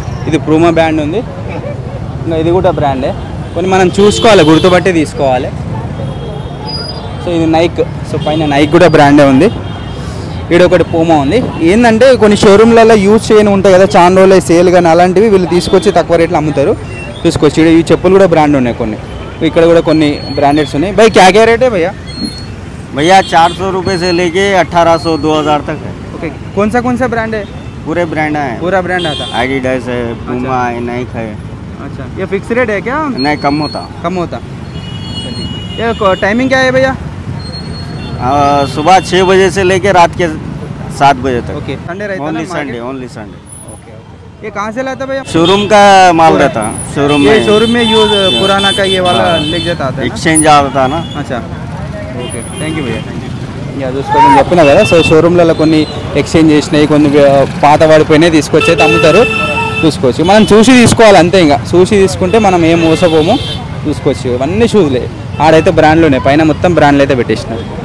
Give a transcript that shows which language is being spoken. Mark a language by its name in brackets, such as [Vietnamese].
[Telugu] ఇది Puma brand ఉంది, ఇంకా ఇది కూడా బ్రాండే. కొన్ని మనం చూసుకోవాలి, గుర్తుపట్టి తీసుకోవాలి. సో ఇది నైక్, సో పైన నైక్ కూడా బ్రాండే ఉంది. ఇక్కడ ఒకటి పూమా ఉంది. ఏంటంటే కొన్ని షోరూమ్లలో యూజ్ చేయని ఉంటాయి కదా, చాలా రోజులు సేల్ కానీ, అలాంటివి వీళ్ళు తీసుకొచ్చి తక్కువ రేట్లు అమ్ముతారు. చూసుకోవచ్చు, ఇక్కడ ఈ చెప్పులు కూడా బ్రాండ్ ఉన్నాయి కొన్ని. ఇక్కడ కూడా కొన్ని బ్రాండెడ్స్ ఉన్నాయి. [Hindi] भाई क्या क्या रेट है भैया? भैया 400 रुपये से लेके 1800, 2000 तक है। ओके, कौन सा ब्रांड है? पूरे ब्रांड है, पूरा ब्रांड आता? एडिडास है, पूमा है, नाइक है। अच्छा, ये फिक्स रेट है क्या? नहीं, कम होता। ये टाइमिंग क्या है भैया? सुबह 6 बजे से लेके रात के 7 बजे तक। ओके, संडे रहता है ना [English] only [Hindi] market? Sunday, only Sunday. Okay okay, ये कहाँ से लाता भैया? शोरूम का माल रहता शोरूम ये में शोरूम में यूज पुराना का ये वाला लेके जाता आता है ना? एक्सचेंज आता ना అచ్చా [Telugu] ఓకే థ్యాంక్ యూ భయ్యా ఇక చూసుకోండి చెప్పినా కదా సో షోరూమ్లలో కొన్ని ఎక్స్చేంజ్ చేసినాయి కొన్ని పాత వాడిపోయినాయి తీసుకొచ్చి అయితే అమ్ముతారు చూసుకోవచ్చు మనం చూసి తీసుకోవాలి అంతే ఇంకా చూసి తీసుకుంటే మనం ఏం మోసపోము చూసుకోవచ్చు ఇవన్నీ షూస్లే ఆడైతే బ్రాండ్లోనే పైన మొత్తం బ్రాండ్లు అయితే పెట్టేసినారు